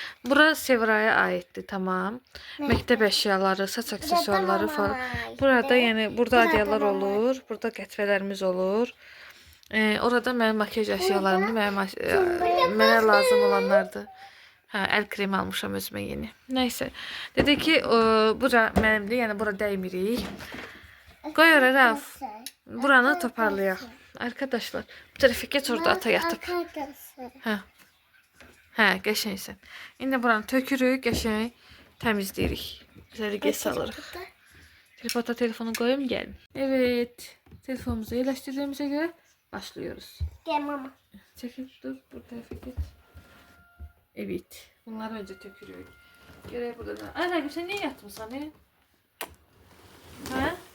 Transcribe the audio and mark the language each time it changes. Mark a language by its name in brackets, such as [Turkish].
[Turkish] Bura Sevra'ya aittir, tamam. [Azerbaijani] Məktəb əşyaları, saç aksesuarları falan. Burada yəni burada adyalar olur, burada qətvələrimiz olur. Orada mənim makyaj əşyalarımdır, mənə lazım olanlardır. Hə, əl kremi almışam özümə yeni. Nəysə. Dedi ki, bura mənimdir, yəni bura dəymirik. Qoy ora Raf. Buranı toparlayaq. Arkadaşlar, bu tərəfə geç, orada ata yatıb. Hə. Hə, qəşəngsən. İndi buranı tökürük, qəşəng təmizləyirik. Zəliqə salırıq. Tripota telefonu qoyum, gəlin. Evet, telefonumuzu yerləşdirdiyimizə görə başlıyoruz. [Turkish] Gel mama. [Azerbaijani] Çəkil, dur, bu tərəfə geç. Evet, bunları önce tökürük. Görək burada da. Ay, Rəqib, sən niyə yatmısan, Hə?